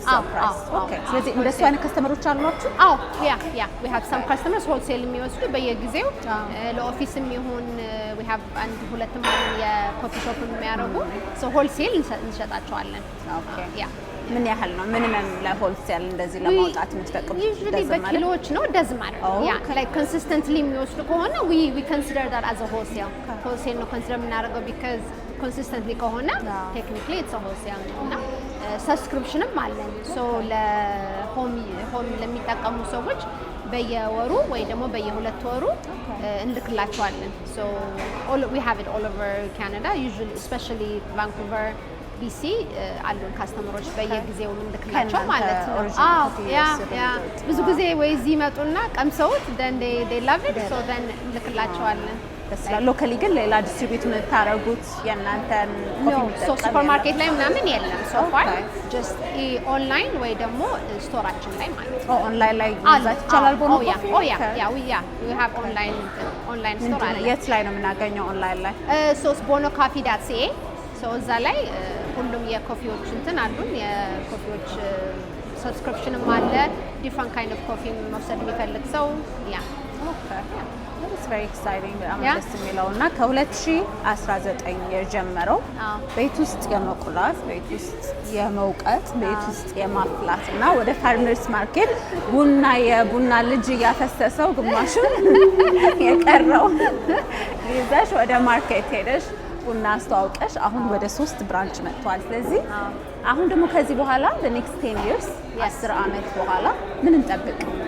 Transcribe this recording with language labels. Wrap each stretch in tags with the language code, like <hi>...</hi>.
<am>ፕራይስ። ኦኬ ስለዚህ እንደሱ አይነት ከስተመሮች አሏችሁ? አዎ</am> <en>we have some customers</en> <am>ሆልሴል የሚወስዱ በየጊዜው ለኦፊስ የሚሆን</am> <en>we have</en> <am>አንድ ሁለትም የኮፊ ሾፕ የሚያደርጉ ሆልሴል እንሸጣቸዋለን። ኦኬ ምን ያህል ነው ሚኒመም ለሆልሴል እንደዚህ ለማውጣት የምትፈቅዱ?</am> <en>usually</en> <am>በኪሎዎች ነው</am> <en>doesn't matter like consistently</en> <am>የሚወስዱ ከሆነ</am> <en>we consider that as a wholesale ነው consider</en> <am>የምናደርገው</am> <en>because consistently ከሆነ technically it's a wholesale</en> <am>እና subscriptionም አለን so ለሆም ለሚጠቀሙ ሰዎች በየወሩ ወይ ደግሞ በየሁለት ወሩ እንልክላቸዋለን</am> <en>so we have it all over Canada usually especially Vancouver BC</en> <am>አሉን ካስተመሮች በየጊዜው እንልክላቸው ማለት ነው። ብዙ ጊዜ ወይ እዚህ ይመጡና ቀምሰውት</am> <en>then they love it so then</en> <am>እንልክላቸዋለን። ሎካሊ ግን ሌላ ዲስትሪቢዩት የምታደርጉት የእናንተን ኮፊ ሶ ሱፐርማርኬት ላይ ምናምን የለም</am> <en>so far just</en> <am>ኦንላይን ወይ ደግሞ ስቶራችን ላይ ማለት ነው። ኦንላይን ላይ መግዛት ይቻላል ቦኖ ኮፊ?</am> <en>we have online store</en> <am>አለ። የት ላይ ነው የምናገኘው ኦንላይን ላይ? bonocoffee.ca እዛ ላይ ሁሉም የኮፊዎች እንትን አሉን የኮፊዎች ሰብስክሪፕሽንም አለ</am> <en>ዲፍረንት ካይንድ ኦፍ ኮፊ</en> <am>መውሰድ የሚፈልግ ሰው</am> <en>It's very exciting</en> <am>በጣም ደስ የሚለው እና ከ2019 የጀመረው ቤት ውስጥ የመቁላት ቤት ውስጥ የመውቀት ቤት ውስጥ የማፍላት እና ወደ ፋርመርስ ማርኬት የቡና ልጅ እያፈሰሰው ግማሹን የቀረው ይዘሽ ወደ ማርኬት ሄደሽ ቡና አስተዋውቀሽ አሁን ወደ 3 ብራንች መጥቷል። ስለዚህ አሁን ደግሞ ከዚህ በኋላ</am> <en>the next 10 years</en> <am>10 አመት በኋላ ምን እንጠብቅ?</am>